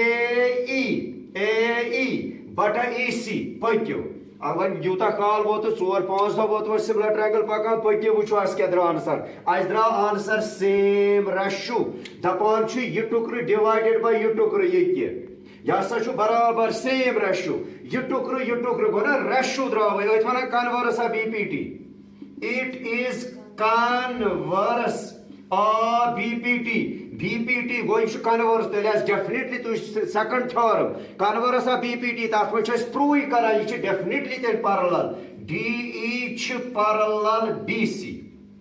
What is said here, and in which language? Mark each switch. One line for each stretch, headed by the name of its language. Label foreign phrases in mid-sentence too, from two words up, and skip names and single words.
Kashmiri: اے ای بٹا ای سی پٔکِو وۄنۍ یوٗتاہ کال ووت 4-5 دۄہ ووت وۄنۍ
English: similar triangle
Kashmiri: پکان پٔکِو وٕچھو اَسہِ کیٛاہ درٛاو آنسر اَسہِ درٛاو آنسر
English: same ratio
Kashmiri: دپان چھُ یہِ ٹُکرٕ
English: divided by
Kashmiri: یہِ ٹُکرٕ ییٚکہِ یہِ ہسا چھُ برابر
English: same ratio
Kashmiri: یہِ ٹُکرٕ گوٚو نا ریشو درٛاوٕے أتھۍ وَنان
English: converse of BPT it is converse BPT
Kashmiri: گوٚو یہِ چھُ کنورس تیٚلہِ آسہِ ڈیفنِٹلی تُہۍ
English: second theorem converse BPT
Kashmiri: تتھ منٛز چھِ أسۍ پروٗوٕے کران یہِ چھِ ڈیفنِٹلی تیٚلہِ پارلل DE چھِ پارلل BC